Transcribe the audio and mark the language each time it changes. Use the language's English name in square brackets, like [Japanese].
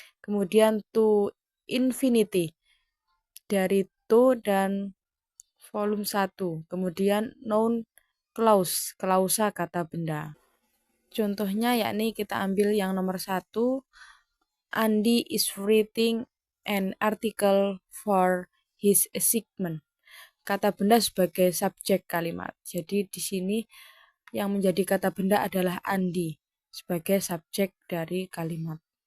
[Indonesian] Kemudian to infinity dari to dan volume 1. Kemudian noun clause, klausa kata benda. Contohnya yakni kita ambil yang nomor 1. [English] Andy is writing an article for his assignment. [Indonesian] Kata benda sebagai subjek kalimat. Jadi di sini yang menjadi kata benda adalah Andy sebagai subjek dari kalimat.